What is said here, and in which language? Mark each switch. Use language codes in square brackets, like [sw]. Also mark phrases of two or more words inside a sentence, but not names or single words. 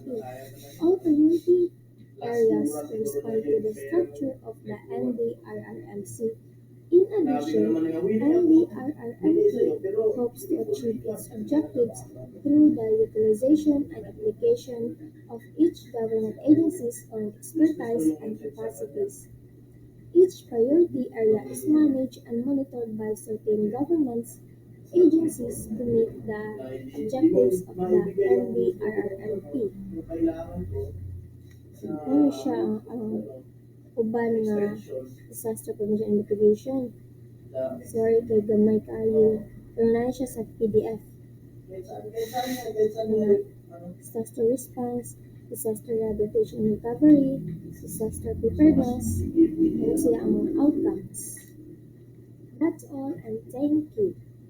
[en] All priority areas to respond to the structure of the NDRRMC In addition, LDRRMP hopes to achieve its objectives through the utilization and application of each government agency's own expertise and capacities. Each priority area is managed and monitored by certain governments agencies to meet the objectives of the LDRRMP. [ceb] Ano siya ang uban nga [en] disaster prevention and mitigation. [ceb] Sorry kay gamay kayo. Pero na siya sa PDF. [en] Disaster response, disaster rehabilitation and recovery, disaster preparedness, and [ceb] sila ang mga [en] outcomes. That's all and thank you.